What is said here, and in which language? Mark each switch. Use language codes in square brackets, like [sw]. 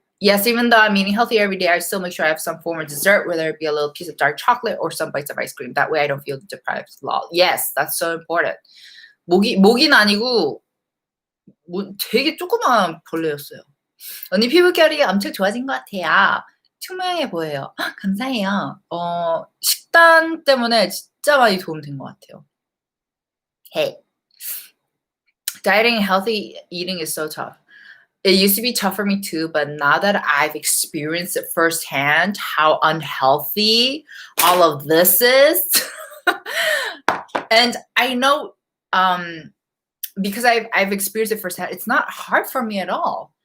[en] Yes, even though I'm eating healthy every day, I still make sure I have some form of dessert, whether it be a little piece of dark chocolate or some bites of ice cream. That way I don't feel deprived. Lol. Yes, that's so important. [ko] 모기는 아니고 되게 조그만 벌레였어요. 언니 피부결이 엄청 좋아진 것 같아요. 투명해 보여요. 헉, 감사해요. 식단 때문에 진짜 많이 도움된 것 같아요. [en] Hey, dieting and healthy eating is so tough. It used to be tough for me too, but now that I've experienced it firsthand, how unhealthy all of this is, and I know because I've experienced it firsthand, it's not hard for me at all.